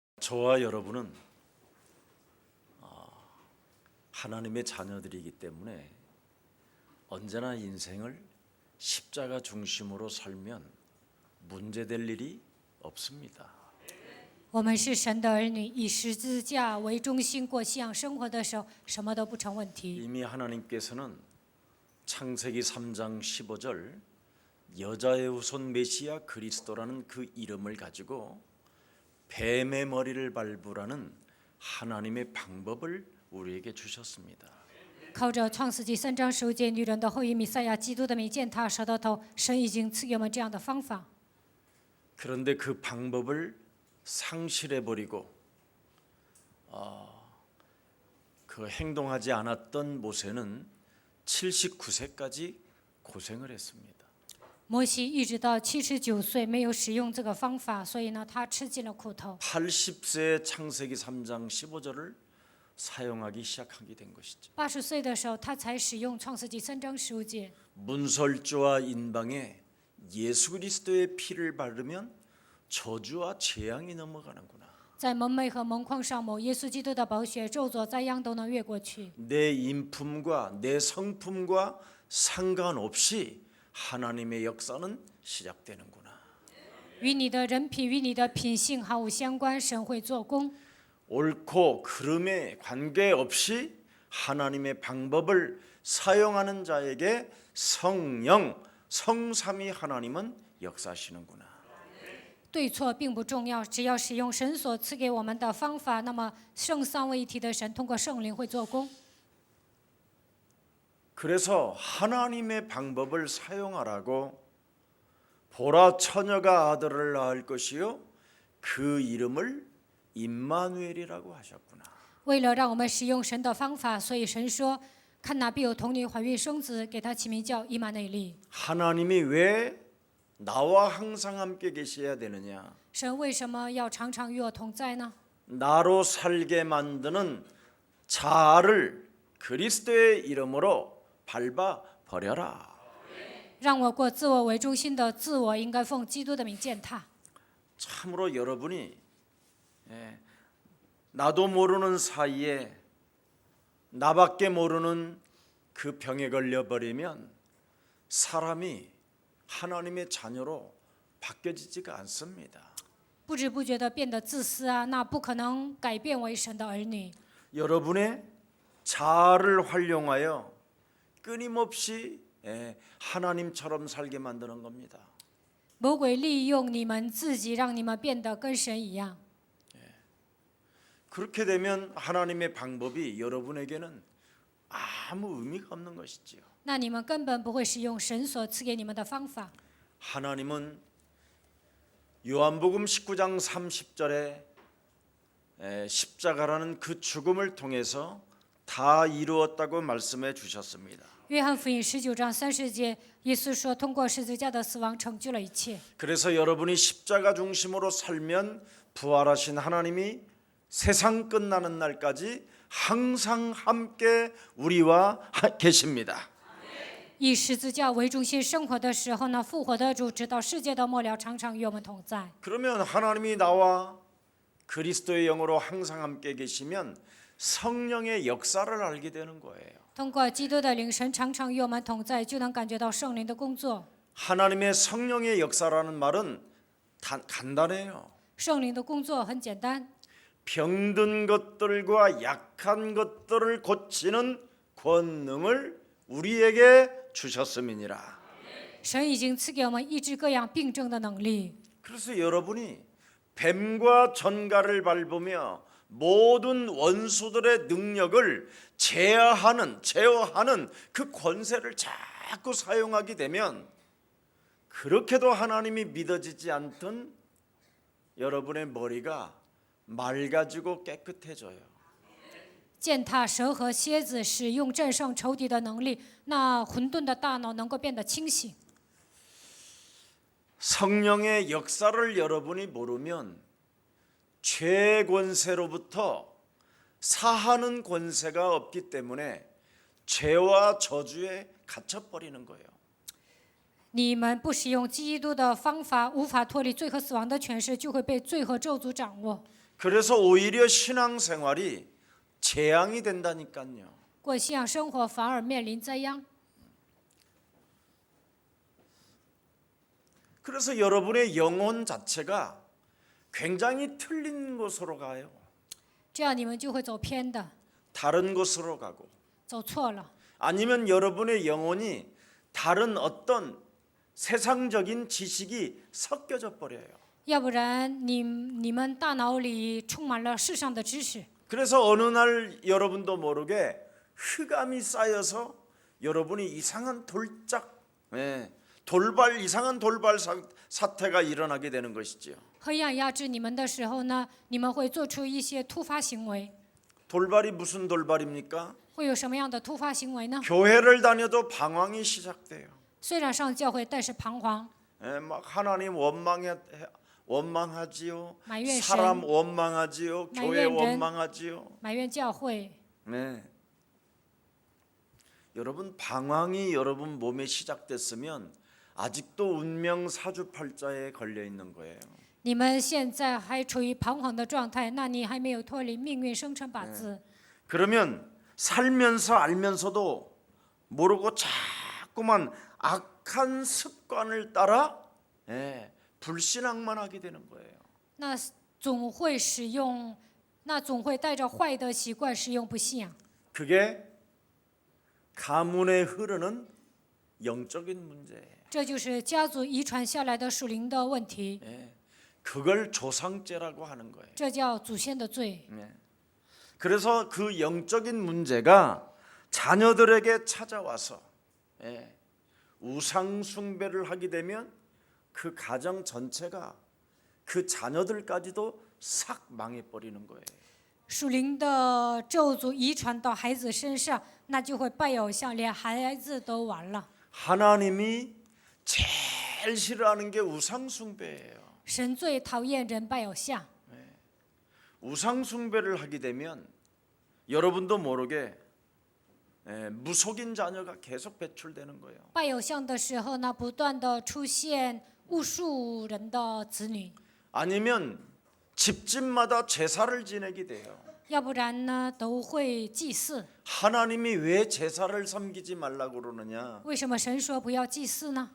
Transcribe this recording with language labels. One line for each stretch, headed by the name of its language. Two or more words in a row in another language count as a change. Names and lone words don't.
Korean: 저와 여러분은 하나님의 자녀들이기 때문에 언제나 인생을 십자가 중심으로 살면 문제될 일이 없습니다.
Chinese: 我们是神的儿女，以十字架为中心过信仰生活的时候，什么都不成问题。
Korean: 이미 하나님께서는 창세기 3장 15절 여자의 후손 메시아 그리스도라는 그 이름을 가지고 뱀의 머리를 밟으라는 하나님의 방법을 우리에게 주셨습니다.
Chinese: 靠着创世纪3章15节女人的后裔弥赛亚基督的名践踏蛇的头，神已经赐给我们这样的方法。
Korean: 그런데 그 방법을 상실해 버리고 그 행동하지 않았던 모세는 79세까지 고생을 했습니다.
Chinese: 摩西一直到79岁没有使用这个方法，所以呢，他吃尽了苦头。
Korean: 80세에 창세기 3장 15절을 사용하기 시작하게 된 것이죠.
Chinese: 80 岁的时候，他才使用创世纪3章15节。
Korean: 문설주와 인방에 예수 그리스도의 피를 바르면 저주와 재앙이 넘어가는구나.
Chinese: 在门楣和门框上抹耶稣基督的宝血，咒诅灾殃都能越过去。
Korean: 내 인품과 내 성품과 상관없이 하나님의 역사는 시작되는구나.
Chinese: 与你的人品、与你的品性毫无相关，神会做工。
Korean: 옳고 그름에 관계없이 하나님의 방법을 사용하는 자에게 성령, 성삼위 하나님은 역사하시는구나.
Chinese: 对错并不重要，只要使用神所赐给我们的方法，那么圣三位一体的神通过圣灵会做工。
Korean: 그래서 하나님의 방법을 사용하라고 보라 처녀가 아들을 낳을 것이요 그 이름을 임마누엘이라고 하셨구나.
Chinese: 为了让我们使用神的方法，所以神说：“看哪必有童女怀孕生子，给他起名叫以马内利。”
Korean: 하나님이 왜 나와 항상 함께 계셔야 되느냐?
Chinese: 神为什么要常常与我同在呢？
Korean: 나로 살게 만드는 자아를 그리스도의 이름으로 밟아 버려라.
Chinese: 让我过自我为中心的自我，应该奉基督的名践踏。
Korean: 참으로 여러분이 나도 모르는 사이에 나밖에 모르는 그 병에 걸려 버리면 사람이 하나님의 자녀로 바뀌어지지가 않습니다.
Chinese: 不知不觉的变得自私啊，那不可能改变为神的儿女。
Korean: 여러분의 자아를 활용하여 끊임없이 하나님처럼 살게 만드는 겁니다.
Chinese: 魔鬼利用你们自己，让你们变得跟神一样。
Korean: 그렇게 되면 하나님의 방법이 여러분에게는 아무 의미가 없는 것이지요.
Chinese: 那你们根本不会使用神所赐给你们的方法。
Korean: 하나님은 요한복음 19장 30절에 십자가라는 그 죽음을 통해서 다 이루었다고 말씀해 주셨습니다.
Chinese: 约翰福音19章30节，耶稣说：“通过十字架的死亡，成就了一切。”
Korean: 그래서 여러분이 십자가 중심으로 살면 부활하신 하나님이 세상 끝나는 날까지 항상 함께 우리와 계십니다.
Chinese: 以十字架为中心生活的时候呢，复活的主直到世界的末了，常常与我们同在。
Korean: 그러면 하나님이 나와 그리스도의 영으로 항상 함께 계시면 성령의 역사를 알게 되는 거예요.
Chinese: 通过基督的灵，神常常与我们同在，就能感觉到圣灵的工作。
Korean: 하나님의 성령의 역사라는 말은 간단해요.
Chinese: 圣灵的工作很简单，
Korean: 병든 것들과 약한 것들을 고치는 권능을 우리에게 주셨음이니라.
Chinese: 神已经赐给我们医治各样病症的能力。
Korean: 그래서 여러분이 뱀과 전갈을 밟으며 모든 원수들의 능력을 제어하는 그 권세를 자꾸 사용하게 되면 그렇게도 하나님이 믿어지지 않던 여러분의 머리가 맑아지고 깨끗해져요.
Chinese: 践踏蛇和蝎子，使用战胜仇敌的能力，那混沌的大脑能够变得清醒。
Korean: 성령의 역사를 여러분이 모르면 죄 권세로부터 사하는 권세가 없기 때문에 죄와 저주에 갇혀버리는 거예요.
Chinese: 你们不使用基督的方法，无法脱离罪和死亡的权势，就会被罪和咒诅掌握。
Korean: 그래서 오히려 신앙생활이 재앙이 된다니까요.
Chinese: 过信仰生活反而面临灾殃。
Korean: 그래서 여러분의 영혼 자체가 굉장히 틀린 곳으로 가요.
Chinese: 这样你们就会走偏的，
Korean: 다른 곳으로 가고
Chinese: 走错了。
Korean: 아니면 여러분의 영혼이 다른 어떤 세상적인 지식이 섞여져 버려요.
Chinese: 要不然你们大脑里充满了世上的知识，
Korean: 그래서 어느 날 여러분도 모르게 흑암이 쌓여서 여러분이 이상한 이상한 돌발 사태가 일어나게 되는 것이지요.
Chinese: 黑暗压制你们的时候呢，你们会做出一些突发行为。
Korean: 돌발이 무슨 돌발입니까?
Chinese: 会有什么样的突发行为呢？
Korean: 교회를 다녀도 방황이 시작돼요.
Chinese: 虽然上教会，但是彷徨，
Korean: 막 하나님 원망하지요.
Chinese: 埋怨神，
Korean: 사람 원망하지요. 교회
Chinese: 말怨人.
Korean: 원망하지요.
Chinese: 埋怨教会。
Korean: 네. 여러분 방황이 여러분 몸에 시작됐으면 아직도 운명 사주팔자에 걸려 있는 거예요.
Chinese: 你们现在还处于彷徨的状态，那你还没有脱离命运生辰八字。
Korean: 그러면 살면서 알면서도 모르고 자꾸만 악한 습관을 따라 불신앙만 하게 되는 거예요.
Chinese: 那总会带着坏的习惯使用不信仰。
Korean: 그게 가문에 흐르는 영적인 문제예요.
Chinese: 这就是家族遗传下来的属灵的问题，
Korean: 그걸 조상죄라고 하는 거예요.
Chinese: 这叫祖先的罪。
Korean: 그래서 그 영적인 문제가 자녀들에게 찾아와서 우상 숭배를 하게 되면 그 가정 전체가 그 자녀들까지도 싹 망해버리는 거예요.
Chinese: 属灵的咒诅遗传到孩子身上，那就会拜偶像，连孩子都完了。
Korean: 하나님이 제일 싫어하는 게 우상 숭배예요.
Chinese: 神最讨厌人拜偶像，
Korean: 우상 숭배를 하게 되면 여러분도 모르게 무속인 자녀가 계속 배출되는 거예요.
Chinese: 拜偶像的时候呢，不断的出现巫术人的子女，
Korean: 아니면 집집마다 제사를 지내게 돼요.
Chinese: 要不然呢都会祭祀。
Korean: 하나님이 왜 제사를 섬기지 말라고 그러느냐?
Chinese: 为什么神说不要祭祀呢？